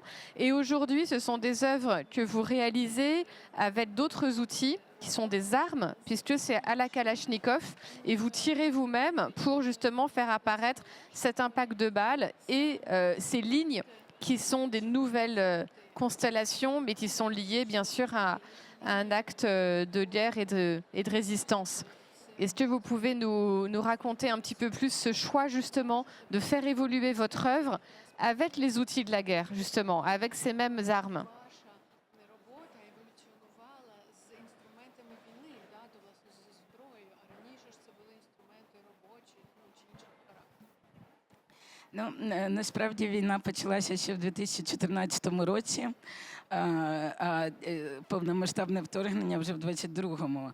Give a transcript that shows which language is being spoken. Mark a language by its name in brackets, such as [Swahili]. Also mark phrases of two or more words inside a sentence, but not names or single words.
[French] Et aujourd'hui, ce sont des œuvres que vous réalisez avec d'autres outils qui sont des armes, puisque c'est à la Kalachnikov, et vous tirez vous-même pour justement faire apparaître cet impact de balles et ces lignes qui sont des nouvelles constellations, mais qui sont liées bien sûr à un acte de guerre et de résistance. Est-ce que vous pouvez nous raconter un petit peu plus ce choix justement de faire évoluer votre œuvre avec les outils de la guerre, justement, avec ces mêmes armes? [Ukrainian] Ну, насправді війна почалася ще в 2014 році, повномасштабне вторгнення вже в 22-му.